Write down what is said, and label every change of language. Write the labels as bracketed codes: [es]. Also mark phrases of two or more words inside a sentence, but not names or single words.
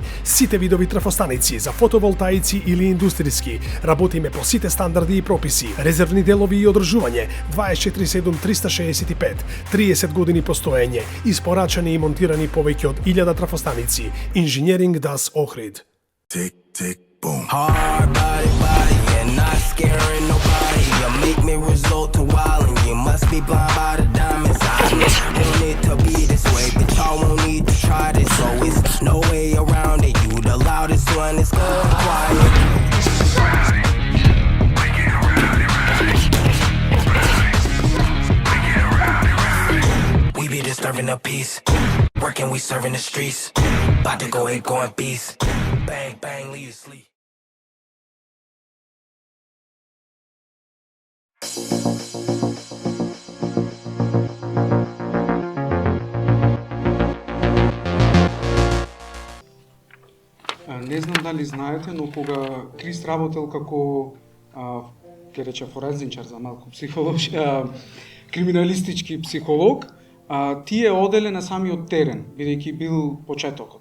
[mk] Сите видови трафостаници за фотоволтаици или индустријски. Работиме по сите стандарди и прописи. Резервни делови и одржување 24/7 365. 30 години постоење. Испорачани и монтирани повеќе од 1000 трафостаници. Engineering DAS Охрид. [en] Tick, tick, boom. Hard body, and not scaring nobody. You make me resort to wild, and you must be blind by the diamonds. I don't need to be this way, but y'all won't need to try this. So it's no way around it. You the loudest one, it's going quiet. We be disturbing the peace. Working, we serving the streets. About to go ahead, going beast. Bang, bang, leave you sleep. [mk] Не знам дали знаете, но кога КРИС работел како ќе рече форензичар за малку психолог, криминалистички психолог, тие оделе на самиот терен, бидејќи бил почетокот.